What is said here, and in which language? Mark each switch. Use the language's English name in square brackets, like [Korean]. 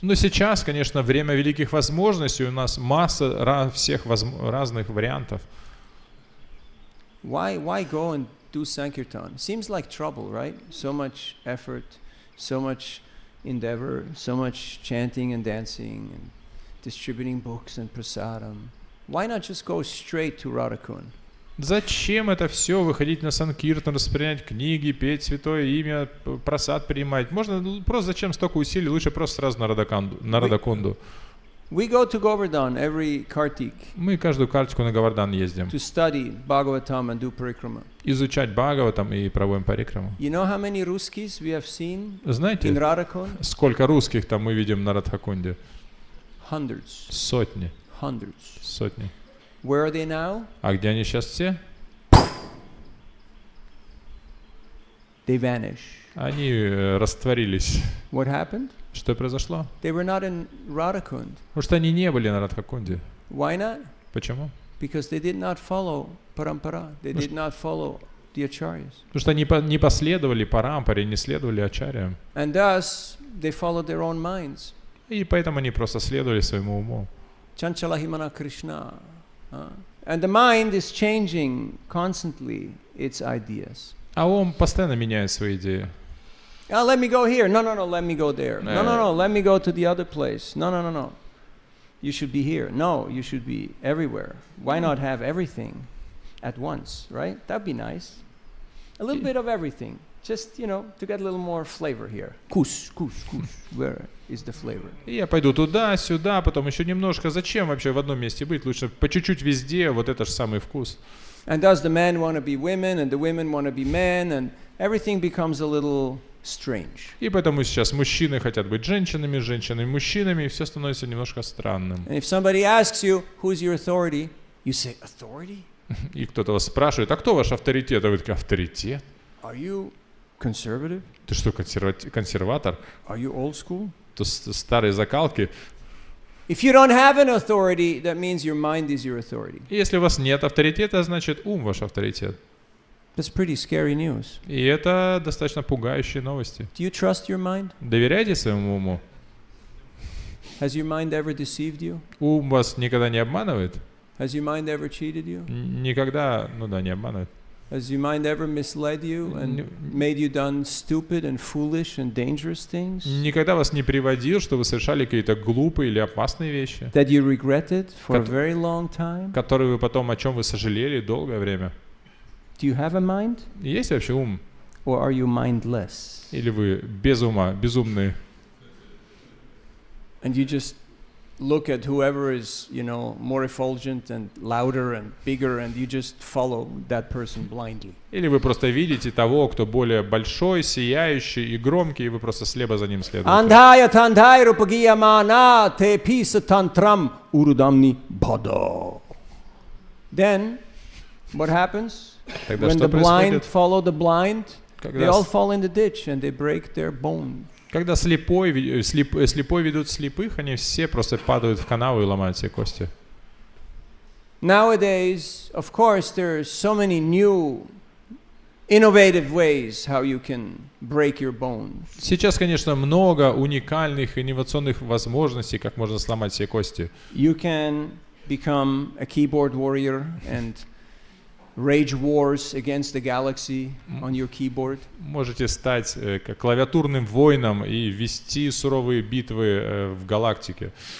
[Russian] Но сейчас, конечно, время великих возможностей, у нас масса всех разных вариантов. [English] Why go and do Sankirtan? Seems like trouble, right? So much effort, so much endeavor, so much chanting and dancing and distributing books and prasadam. Why not just go straight to Radhakund? [Russian] Зачем это все, выходить на Санкиртан, распринять книги, петь святое имя, просад принимать? Можно просто зачем столько усилий, лучше просто сразу на Радакунду. [English] We go to Govardhan every Kartik. [Russian] Мы каждую карточку на Говардан ездим. [English] To study Bhagavatam and do parikrama. [Russian] Изучать Бхагаватам и проводим парикраму. [English] You know how many Ruskis we have seen [Russian] Знаете, [English] in Radhakund? [Russian] сколько русских там мы видим на Радхакунде? [English] Hundreds. [Russian] Сотни. [English] Hundreds. [Russian] Сотни. [English] Where are they now? [Russian] А где они сейчас все? [English] They vanish. [Russian] Они растворились. [English] What happened? [Russian] Что произошло? [English] They were not in Radhakund. [Russian] Потому что они не были на Радхакунде. [English] Why not? [Russian] Почему? [English] Because they did not follow parampara. They did not follow the acharyas. [Russian] Потому что они не последовали парампаре, не следовали ачарьям. [English] And thus, they followed their own minds. [Russian] И поэтому они просто следовали своему уму. [Sanskrit] Chanchalahimana Krishna. [English] And the mind is changing constantly its ideas. [Russian] А ум постоянно меняет свои идеи. [English] Let me go here. No, let me go there. No, let me go to the other place. No. You should be here. No, you should be everywhere. Why not have everything at once, right? That'd be nice. A little bit of everything. Just, to get a little more flavor here. Kus. Where is the flavor? [Russian] Я пойду туда, сюда, потом еще немножко. Зачем вообще в одном месте быть? Лучше по чуть-чуть везде, вот это же самый вкус. [English] And thus the men want to be women, and the women want to be men, and everything becomes a little strange. [Russian] И поэтому сейчас мужчины хотят быть женщинами, женщины мужчинами, и все становится немножко странным. [English] And if somebody asks you, who's your authority? You say, authority? [Russian] И кто-то вас спрашивает, а кто ваш авторитет? А вы такие, авторитет? [English] Are you conservative? [Russian] Ты что, консерватор? [English] Are you old school? [Russian] То старые закалки. [English] If you don't have an authority, that means your mind is your authority. [Russian] И если у вас нет авторитета, значит ум ваш авторитет. [English] That's pretty scary news. [Russian] И это достаточно пугающие новости. [English] Do you trust your mind? [Russian] Доверяйте своему уму. [English] Has your mind ever deceived you? [Russian] Ум вас никогда не обманывает? [English] Has your mind ever cheated you? [Russian] Никогда, не обманывает. [English] Has your mind ever misled you and made you done stupid and foolish and dangerous things? [Russian] Никогда вас не приводил, что вы совершали какие-то глупые или опасные вещи, [English] That you regretted for a very long time? [Russian] которые вы потом, о чем вы сожалели долгое время. [English] Do you have a mind? [Russian] Есть вообще ум? [English] Or are you mindless? [Russian] Или вы без ума, безумные? [English] And you just look at whoever is, more effulgent and louder and bigger, and you just follow that person blindly. [Russian] Или вы просто видите того, кто более большой, сияющий и громкий, и вы просто слепо за ним следуете. [Sanskrit] Andhaya tandhaya rupagiyamana te pisa tantram urudamni bhada. [English] Then, what happens? [Russian] Тогда [English] When [Russian] что [English] the blind [Russian] происходит? [English] follow the blind, they [Russian] Когда [English] all fall in the ditch and they break their bones. [Russian] Когда слепой ведут слепых, они все просто падают в канаву и ломают себе кости. [English] Nowadays, of course, there are so many new, innovative ways how you can break your bones. [Russian] Сейчас, конечно, много уникальных инновационных возможностей, как можно сломать себе кости. [English] You can become a keyboard warrior and rage wars against the galaxy on your keyboard. [Russian] Можете стать как клавиатурным воином и вести суровые битвы в галактике.